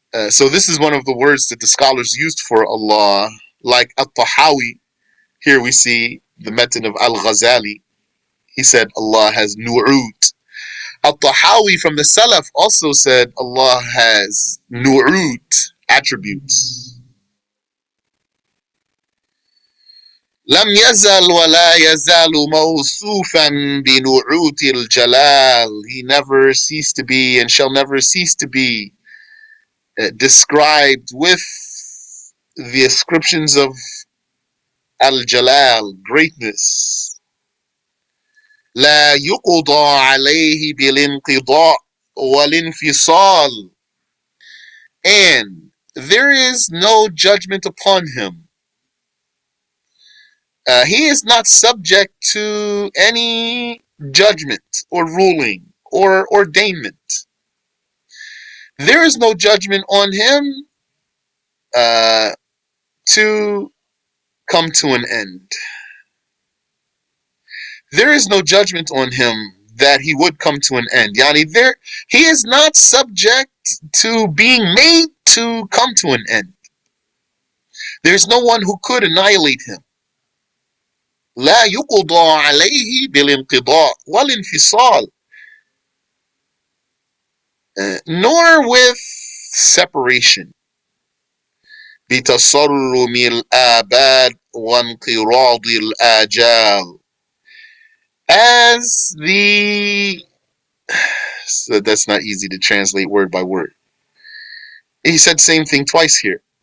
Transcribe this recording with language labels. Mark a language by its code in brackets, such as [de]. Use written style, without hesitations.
[en] So this is one of the words that the scholars used for Allah, like at-Tahawi. Here we see the metin of Al-Ghazali. He said Allah has nu'ut. At-Tahawi from the Salaf also said Allah has nu'ut, attributes. [ar] لم يزل ولا يزال موصوفا بنعوت الجلال. [en] He never ceased to be and shall never cease to be described with the ascriptions of al-jalal, greatness. [ar] لا يقضى عليه بالانقضاء والانفصال. [en] And there is no judgment upon him. He is not subject to any judgment or ruling or ordainment. There is no judgment on him to come to an end. There is no judgment on him that he would come to an end. Yani, he is not subject to being made to come to an end. There's no one who could annihilate him. [ar] لا يقضى عليه بالانقضاء والانفصال. [en] Nor with separation. [ar] بتصرم الآباد وانقراض الآجال. [en] As the... So that's not easy to translate word by word. He said the same thing twice here.